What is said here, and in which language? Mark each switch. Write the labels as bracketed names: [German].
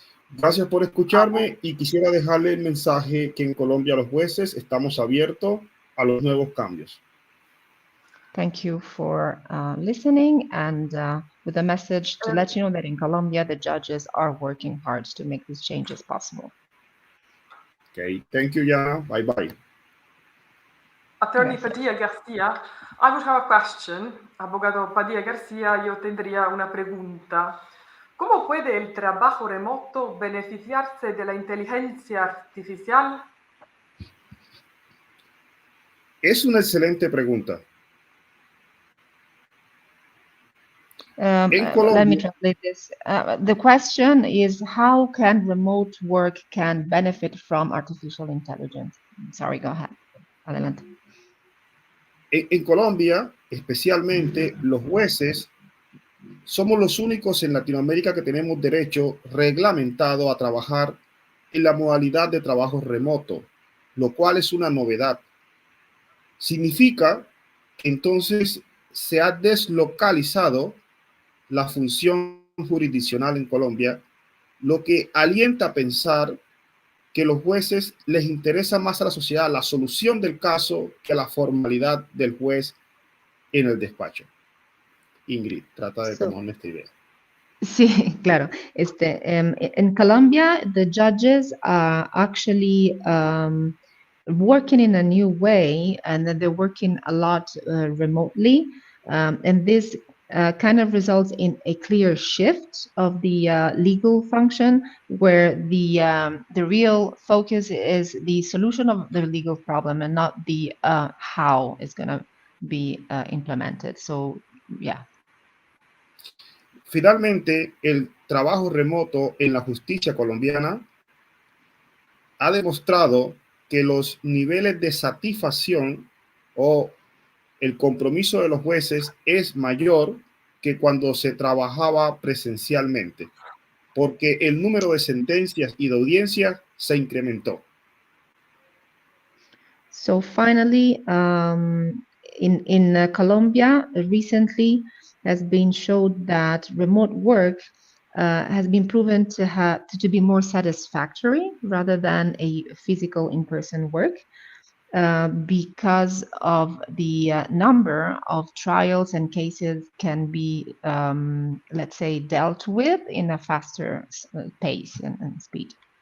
[Spanish] Gracias por escucharme y quisiera dejarle el mensaje que en Colombia los jueces estamos abiertos a los nuevos cambios. [English] Thank you for listening, and with a message to let you know that in Colombia, the judges are working hard to make these changes possible. Okay, thank you, Jana. Bye-bye. Attorney Padilla Garcia, I would have a question. [Spanish] Abogado Padilla Garcia, yo tendría una pregunta. ¿Cómo puede el trabajo remoto beneficiarse de la inteligencia artificial? Es una excelente pregunta. [English] Let me translate this. The question is, how can remote work can benefit from artificial intelligence? Sorry, go ahead. [Spanish] Adelante. En Colombia, especialmente, los jueces somos los únicos en Latinoamérica que tenemos derecho reglamentado a trabajar en la modalidad de trabajo remoto, lo cual es una novedad. Significa que entonces se ha deslocalizado la función jurisdiccional en Colombia, lo que alienta a pensar que los jueces les interesa más a la sociedad la solución del caso que la formalidad del juez en el despacho. Ingrid, trata de tomar esta idea. Sí, claro. [English] In Colombia, the judges are actually working in a new way, and that they're working a lot remotely, and this kind of results in a clear shift of the legal function, where the real focus is the solution of the legal problem and not the how it's going to be implemented. So, yeah. [Spanish] Finalmente, el trabajo remoto en la justicia colombiana ha demostrado que los niveles de satisfacción o el compromiso de los jueces es mayor que cuando se trabajaba presencialmente, porque el número de sentencias y de audiencias se incrementó. [English] So finally, in Colombia, recently has been showed that remote work has been proven to be more satisfactory rather than a physical in-person work, because of the number of trials and cases can be, let's say, dealt with in a faster pace and speed.